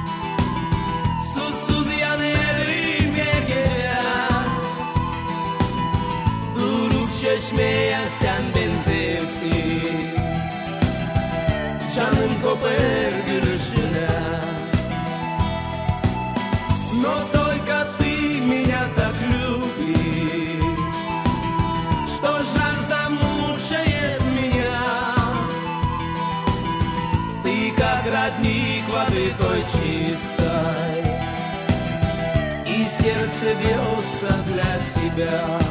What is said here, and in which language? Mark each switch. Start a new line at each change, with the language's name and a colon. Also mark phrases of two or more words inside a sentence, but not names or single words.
Turkish: susuz yanarım her gece. Duruk çeşmeye sen benzersin, canım kopar gülüşüne.
Russian: Но только ты меня так любишь, что жажда мучает меня. Ты как родник воды той чистой, и сердце бьется для тебя.